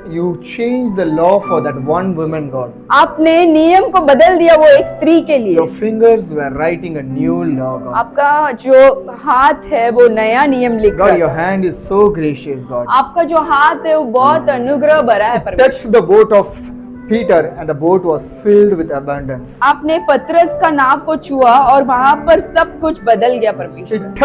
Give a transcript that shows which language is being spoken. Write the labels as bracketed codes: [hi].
[en] You changed the law for that one woman, God. [hi] आपने नियम को बदल दिया वो एक स्त्री के लिए। [en] Your fingers were writing a new law, God. [hi] आपका जो हाथ है वो नया नियम लिख [en] God, your [hi] रहा है। [en] hand is so gracious, God. [hi] आपका जो हाथ है वो बहुत अनुग्रह भरा है परमेश्वर। [en] Touched the boat of Peter and the boat was filled with abundance. [hi] आपने पतरस का नाव को छुआ और वहां पर सब कुछ बदल गया परमेश्वर।